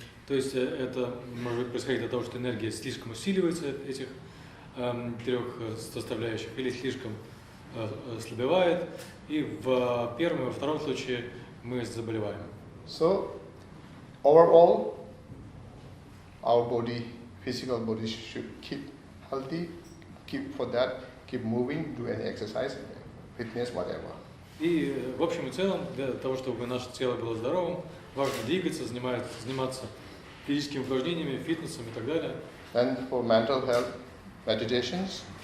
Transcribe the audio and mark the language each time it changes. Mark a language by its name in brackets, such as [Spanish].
[Russian] То есть это может происходить от того, что энергия слишком усиливается этих 3 составляющих или слишком ослабевает, и в первом и во втором случае мы заболеваем. [English] So overall, our body, physical body should keep healthy, keep moving, do any exercise, fitness, whatever. [Russian] И в общем и целом, для того, чтобы наше тело было здоровым, важно двигаться, заниматься физическими упражнениями, фитнесом и так далее. [English] Then for mental health, meditations.